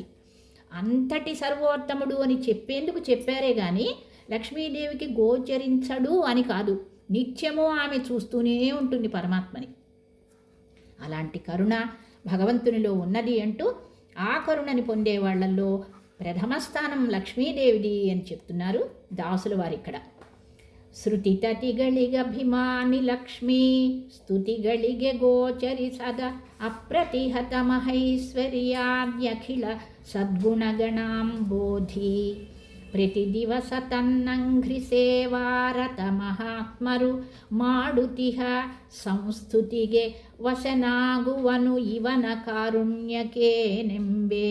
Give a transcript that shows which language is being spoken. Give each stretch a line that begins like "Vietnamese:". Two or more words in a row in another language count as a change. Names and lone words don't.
Telugu: అంతటి సర్వోత్తముడు అని చెప్పేందుకు చెప్పారే కానీ లక్ష్మీదేవికి గోచరించడు అని కాదు. నిత్యము ఆమె చూస్తూనే ఉంటుంది పరమాత్మని. అలాంటి కరుణ భగవంతునిలో ఉన్నది అంటూ ఆ కరుణని పొందే వాళ్ళల్లో ప్రథమ స్థానం లక్ష్మీదేవిది అని చెప్తున్నారు దాసుల వారు ఇక్కడ.
Kannada: ಶ್ರುತಿತತಿಗಳಿಗಭಿಮಾನಿ ಲಕ್ಷ್ಮೀ ಸ್ತುತಿಗಳಿಗೆ ಗೋಚರಿಸದ ಅಪ್ರತಿಹತ ಮಹೈಶ್ವರ್ಯಾದ್ಯಖಿಲ ಸದ್ಗುಣಗಣಾಂಬೋಧಿ. ಪ್ರತಿ ದಿವಸ ತನ್ನಂಘ್ರಿ ಸೇವಾರತ ಮಹಾತ್ಮರು ಮಾಡುತಿಹ ಸಂಸ್ತುತಿಗೆ ವಶನಾಗುವನು ಇವನ ಕಾರುಣ್ಯಕ್ಕೆ ನೆಂಬೆ.